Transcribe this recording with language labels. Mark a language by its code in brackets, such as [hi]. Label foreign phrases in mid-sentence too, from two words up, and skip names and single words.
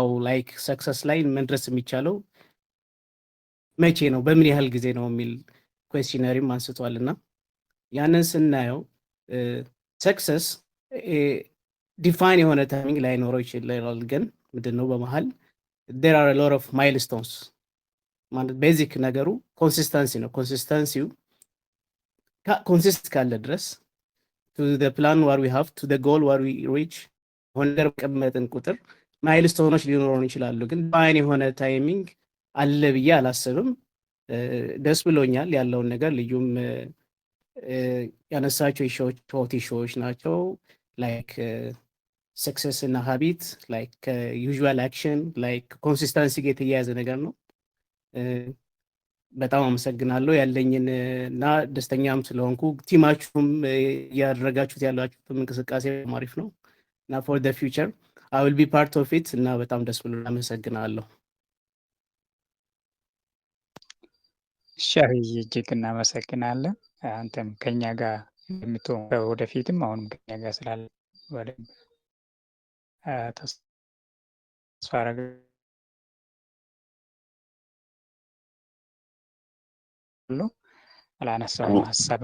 [en] like success [am] ላይ መድረስ የሚቻለው መቼ ነው? በምን ያህል ጊዜ ነው የሚል ኩዌስችነሪም አንስቷል እና ያንን ስናየው [en] success define [am] የሆነ ታይሚንግ ላይኖረው ይችላል። ግን ምንድነው በመሀል [en] there are a lot of milestones [am] ማለት ቤዚክ ነገሩ ኮንሲስተንሲ ነው። ኮንሲስተንሲው ኮንሲስት ካለ ድረስ [en] to the plan what we have to the goal what we reach [am] ሆነር ቀመጥን ቁጥር ማይልስቶኖች ሊኖሩን ይችላሉ። ግን ዲፋይን የሆነ ታይሚንግ አለ ብዬ አላስብም። ደስ ብሎኛል ያለውን ነገር። ልዩም ያነሳቸው ሾዎች ናቸው [en] like success [am] እና [en] habit like usual action like consistency [am] ጋር የተያያዘ ነገር ነው። በጣም አመሰግናለሁ ያለኝን እና ደስተኛም ስለሆንኩ ቲማችሁም ያደረጋችሁት ያላችሁትም እንቅስቃሴ አሪፍ ነው እና [en] for the future I will be part of it [am] እና በጣም ደስ ብሎ አመሰግናለሁ። ሻሪ እጅግ እናመሰግናለን። አንተም ከኛ ጋር እንደምትሆን ወደፊትም አሁንም ከኛ ጋር ስላለ በደንብ ተስፋ አደርጋለሁ። አላነሳውም ሀሳብ